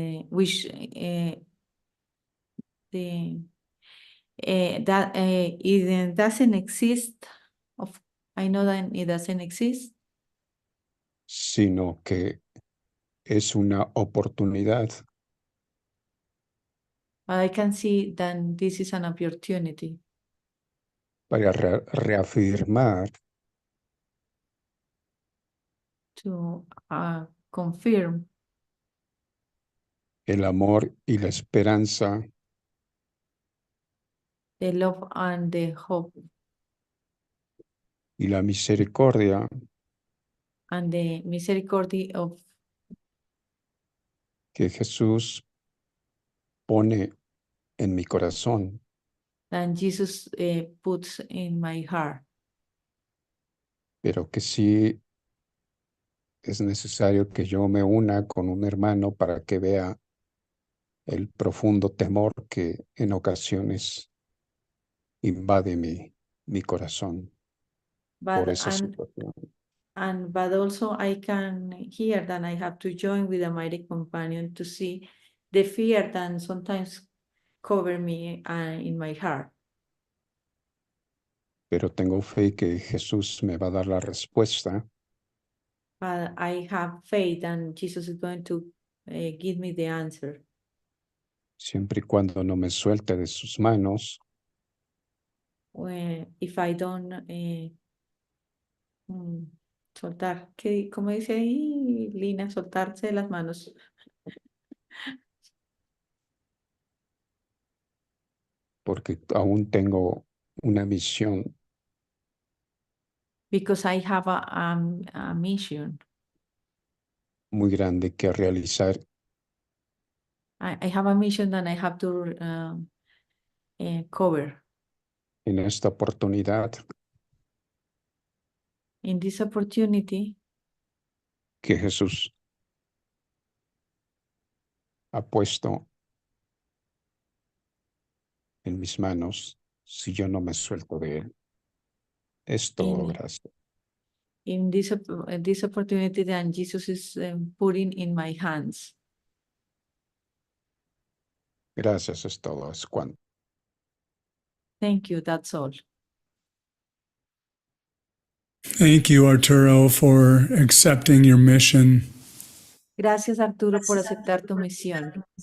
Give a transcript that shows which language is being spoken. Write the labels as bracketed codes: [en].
[en] which that it doesn't exist. I know that it doesn't exist, [es] sino que es una oportunidad [en] but I can see that this is an opportunity [es] para reafirmar [en] to confirm [es] el amor y la esperanza [en] the love and the hope [es] y la misericordia [en] and the misericordia of [es] que Jesús pone en mi corazón, [en] that Jesus puts in my heart. [es] pero que sí es necesario que yo me una con un hermano para que vea el profundo temor que en ocasiones invade mi corazón por [en] But [es] esa situación. [en] but also I can hear that I have to join with a mighty companion to see the fear that sometimes cover me in my heart. [es] Pero tengo fe que Jesús me va a dar la respuesta [en] But I have faith and Jesus is going to give me the answer. [es] siempre y cuando no me suelte de sus manos, [en] If I don't [es] soltar, ¿cómo dice ahí, Lina? Soltarse de las manos. porque aún tengo una misión [en] Because I have a mission. [es] muy grande que realizar [en] I have a mission that I have to cover. [es] en esta oportunidad [en] In this opportunity, [es] que Jesús ha puesto en mis manos si yo no me suelto de él. Es todo, [en] in [es] gracias. [en] this opportunity that Jesus is putting in my hands. [es] Gracias, es todo, es cuanto. [en] Thank you, that's all. Thank you, Arturo, for accepting your mission [es] Gracias, Arturo, por aceptar tu misión